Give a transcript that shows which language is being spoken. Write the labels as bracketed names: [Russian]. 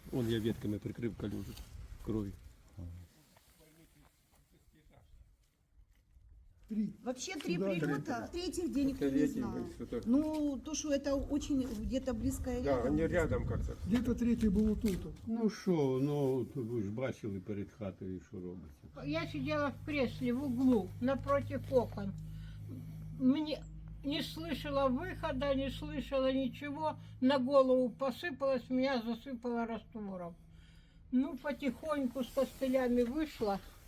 [Russian] Вон я ветками прикрив калюжу крові. Вообще 3 прилета, третьих денег я не знаю. Ну, то, что это очень где-то близко и Да, рядом. [Ukrainian] вони рядом як-то. [Russian] Где-то [Ukrainian] третій було тут. Ну що, ну ви ж бачили перед хатою, що робиться. [Russian] Я сидела в кресле в углу, напротив окон. Мне не слышала выхода, не слышала ничего. На голову посыпалось, меня засыпало раствором. Ну, потихоньку с костылями вышла.